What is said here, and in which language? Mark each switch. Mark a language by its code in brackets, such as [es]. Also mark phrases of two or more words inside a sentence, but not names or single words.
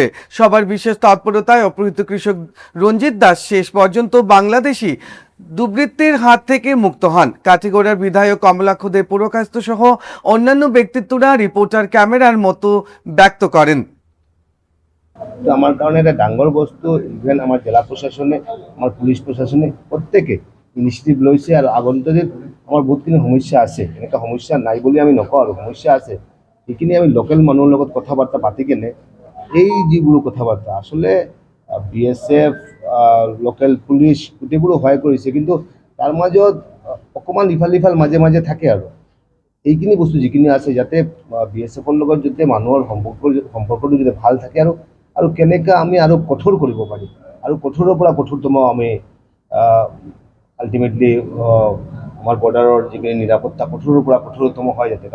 [bn] সবার বিশেষ তৎপরতায় অপহৃত কৃষক রঞ্জিত দাস শেষ পর্যন্ত বাংলাদেশি দুর্বৃত্তের হাত থেকে মুক্ত হন। কাঠিগড়ার বিধায়ক কমলাক্ষ দে পুরকাস্ত সহ অন্যান্য ব্যক্তিত্বরা রিপোর্টার ক্যামেরার মতো ব্যক্ত করেন। [as] তো আমার কারণে এটা ডাঙ্গর বস্তু, ইভেন আমার জেলা প্রশাসনে, আমার পুলিশ প্রশাসনে প্ৰত্যেকে ইনিচিয়েটিভ লৈছে। আৰু আগন্তুক আমাৰ বহুতখিনি সমস্যা আছে, এনেকুৱা সমস্যা নাই বুলি আমি নকওঁ, আৰু সমস্যা আছে। সেইখিনি আমি লোকেল মানুহৰ লগত কথা বাৰ্তা পাতি কেনে এই যিবোৰ কথা বাৰ্তা আসলে বিএসএফ, লোকেল পুলিচ গোটেইবোৰো সহায় কৰিছে, কিন্তু তাৰ মাজত অকণমান ইফাল সিফাল মাজে মাজে থাকে। আৰু এইখিনি বস্তু যিখিনি আছে যাতে বিএসএফৰ লগত যাতে মানুহৰ সম্পৰ্কটো যাতে ভাল থাকে, আৰু কেনেকৈ আমি আৰু কঠোৰ কৰিব পাৰি, আৰু কঠোৰৰ পৰা কঠোৰতম আমি আল্টিমেটলি আমাৰ বৰ্ডাৰৰ যিখিনি নিৰাপত্তা কঠোৰৰ পৰা কঠোৰতম হয় যাতে।